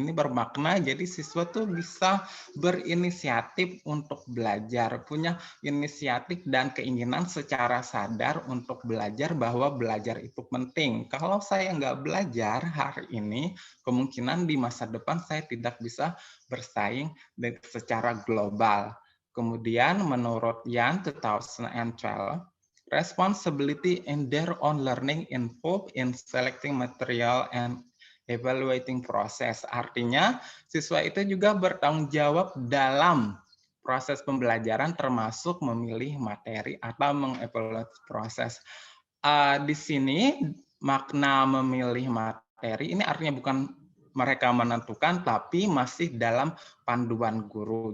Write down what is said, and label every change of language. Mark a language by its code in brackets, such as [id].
[id] Ini bermakna jadi siswa tuh bisa berinisiatif untuk belajar, punya inisiatif dan keinginan secara sadar untuk belajar, bahwa belajar itu penting. Kalau saya nggak belajar hari ini, kemungkinan di masa depan saya tidak bisa bersaing secara global. Kemudian menurut [en] Yan 2012, responsibility in their own learning involved in selecting material and evaluating process. [id] Artinya, siswa itu juga bertanggung jawab dalam proses pembelajaran, termasuk memilih materi atau mengevaluasi proses. Di sini, makna memilih materi ini artinya bukan mereka menentukan, tapi masih dalam panduan guru.